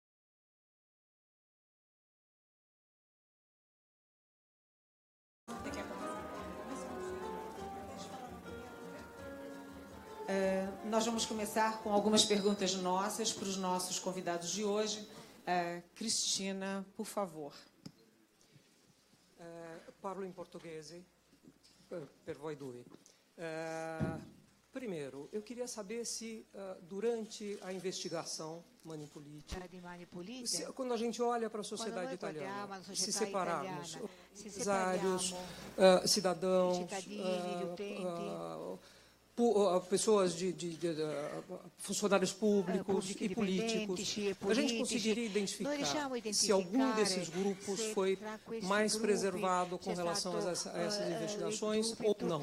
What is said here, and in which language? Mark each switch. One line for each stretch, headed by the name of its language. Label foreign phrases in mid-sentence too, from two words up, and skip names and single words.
Portuguese: Nós vamos começar com algumas perguntas nossas para os nossos convidados de hoje. Cristina, por favor.
Italian: Parlo in portoghese per voi due.
Portuguese: Primeiro, eu queria saber se, durante a investigação Mani-Pulite, quando a gente olha para a sociedade italiana, se separarmos empresários, cidadãos, pessoas funcionários públicos e políticos, a gente conseguiria identificar se algum desses grupos foi mais preservado com relação a essas investigações ou não.